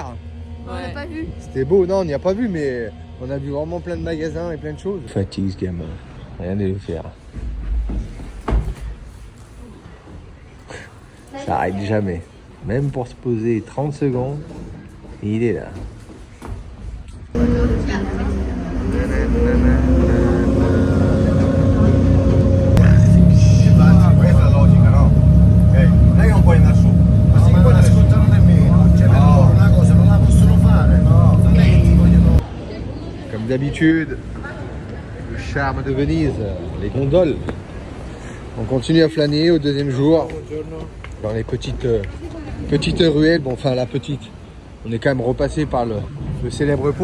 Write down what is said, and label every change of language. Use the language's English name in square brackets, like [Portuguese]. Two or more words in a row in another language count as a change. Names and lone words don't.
[French] On l'a pas vu. C'était beau, non, on n'y a pas vu, mais on a vu vraiment plein de magasins et plein de choses. Fatigue ce gamin, rien de le faire. Ça arrête jamais. Même pour se poser 30 secondes, il est là. [Italian] Questa è logica, no? Non è che non puoi andare su, ma se non puoi ascoltare nemmeno, cioè per loro una cosa non la possono fare, no? [French] Comme d'habitude, le charme de Venise, les gondoles. On continue à flâner au deuxième jour dans les petites ruelles. Bon, enfin la petite. On est quand même repassé par le célèbre pont.